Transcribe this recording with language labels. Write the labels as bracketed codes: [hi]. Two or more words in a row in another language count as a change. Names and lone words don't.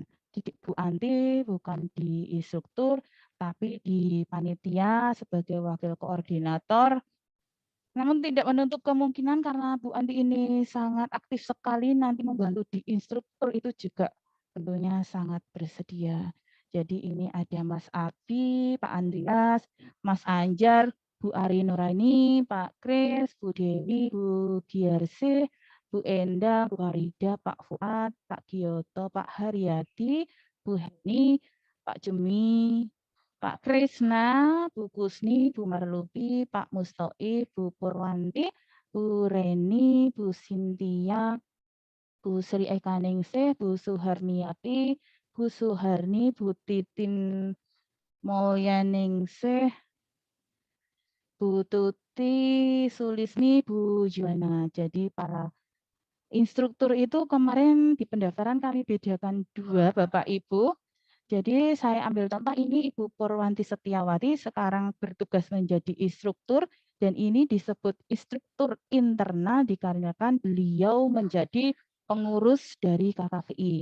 [id] Jadi Bu Anti bukan di instruktur, tapi di panitia sebagai wakil koordinator. Namun tidak menutup kemungkinan karena Bu Anti ini sangat aktif sekali nanti membantu di instruktur itu juga tentunya sangat bersedia. Jadi ini ada Mas Abi, Pak Andreas, Mas Anjar, Bu Ari Nuraini, Pak Kris, Bu Dewi, Bu Giarse, Bu Enda, Bu Harida, Pak Fuad, Pak Giyoto, Pak Haryadi, Bu Heni, Pak Jemi, Pak Krisna, Bu Kusni, Bu Marlupi, Pak Mustoi, Bu Purwanti, Bu Reni, Bu Sintia, Bu Sri Ekaningsih, Bu Suharniati, Bu Suharni, Bu Titin Mulyaningsih, Bu Tuti Sulisni, Bu Juwana. Jadi para instruktur itu kemarin di pendaftaran kami bedakan 2 Bapak Ibu. Jadi saya ambil contoh ini Ibu Purwanti Setiawati sekarang bertugas menjadi instruktur dan ini disebut instruktur internal dikarenakan beliau menjadi pengurus dari KKVI.